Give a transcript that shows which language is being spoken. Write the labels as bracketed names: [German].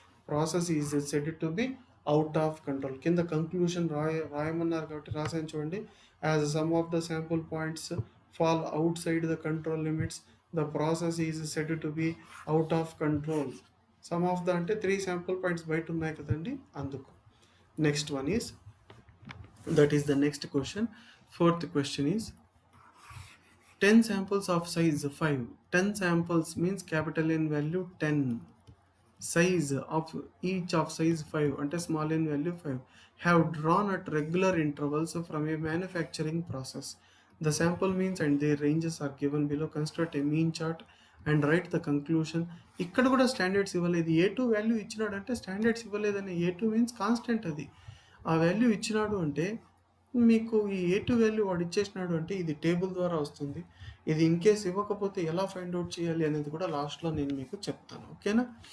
[English] Process is said to be out of control. [Telugu] కింద conclusion రాయమన్నారు కాబట్టి రాసాను చూడండి. [English] As some of the sample points fall outside the control limits, the process is said to be out of control. Some of the [Telugu] అంటే 3 sample points బయట ఉన్నాయి కదండి, అందుకు. [English] Next one is, that is the next question. Fourth question is 10 samples of size 5. 10 samples means capital N value 10. Size of each of size 5 అంటే small n value 5 have drawn at regular intervals from a manufacturing process. The sample means and their ranges are given below. Construct a mean chart and write the conclusion. [Telugu] ఇక్కడ కూడా standards ఇవ్వలేదు. A2 value ఇచ్చినాడు అంటే standards ఇవ్వలేదని. [English] A2 means constant. [Telugu] అది ఆ value ఇచ్చినాడు అంటే మీకు ఈ A2 వాల్యూ వాడు ఇచ్చేసినాడు అంటే ఇది టేబుల్ ద్వారా వస్తుంది. ఇది ఇన్ కేస్ ఇవ్వకపోతే ఎలా ఫైండ్ అవుట్ చేయాలి అనేది కూడా లాస్ట్‌లో నేను మీకు చెప్తాను. ఓకేనా?